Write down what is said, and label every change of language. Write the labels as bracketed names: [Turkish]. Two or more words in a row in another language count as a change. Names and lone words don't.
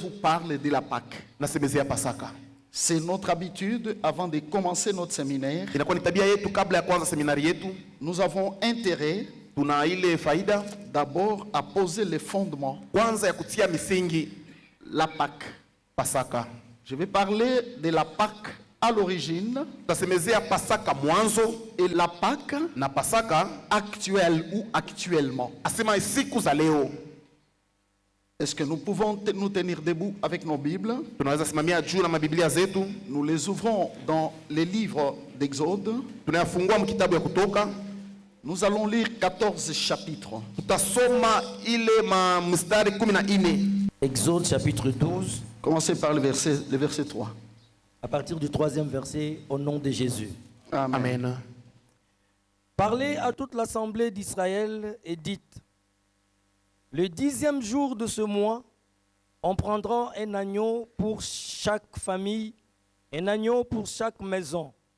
[French] parle de la Pâque. [Swahili] nasemezea Pasaka. [French] C'est notre habitude avant de commencer notre séminaire. [Swahili] Inakuwa ni tabia yetu kabla ya kuanza seminari yetu. [French] Nous avons intérêt [Swahili] Tuna ile faida [French] d'abord à poser les fondements. [Swahili] kwanza ya kutia misingi [French] La Pâque. [Swahili] Pasaka. [French] Je vais parler de la Pâque à l'origine [Swahili] Tasemezea Pasaka mwanzo [French] et la Pâque [Swahili] na Pasaka [French] actuelle ou actuellement. [Swahili] asema siku za leo. [French] Est-ce que nous pouvons nous tenir debout avec nos Bibles? [Swahili] Tunaweza simamia juu na mabiblia zetu. [French] Nous les ouvrons dans les livres d'Exode. [Swahili] Tunayafungua mkitabu ya Kutoka. [French] Nous allons lire 14 chapitres. [Swahili] Tutasoma ile mstari 14. [French] Exode chapitre 12, Commencez par le verset 3. à partir du 3e verset, au nom de Jésus. Amen. Amen. Parlez à toute l'assemblée d'Israël et dites, le 10e jour de ce mois, on prendra un agneau pour chaque famille, un agneau pour chaque maison.